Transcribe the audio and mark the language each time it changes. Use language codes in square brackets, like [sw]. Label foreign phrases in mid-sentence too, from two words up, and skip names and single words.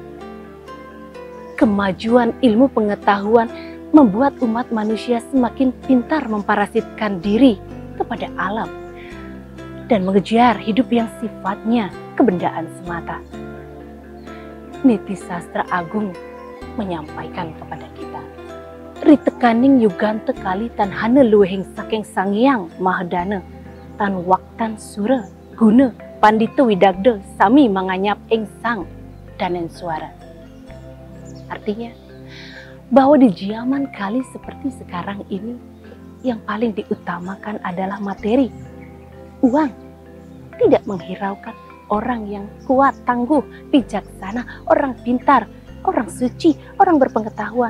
[id] Kemajuan ilmu pengetahuan membuat umat manusia semakin pintar memparasitkan diri kepada alam dan mengejar hidup yang sifatnya kebendaan semata. Niti Sastra Agung menyampaikan kepada kita, [kaw] Ritekaning yugante kali tan hana luwehing saking sangyang mahadana tan waktan sura guna pandito widagda sami manganyap ing sang danen suara. [id] Artinya, bahwa di zaman kali seperti sekarang ini, yang paling diutamakan adalah materi, uang. Tidak menghiraukan orang yang kuat, tangguh, bijaksana, orang pintar, orang suci, orang berpengetahuan.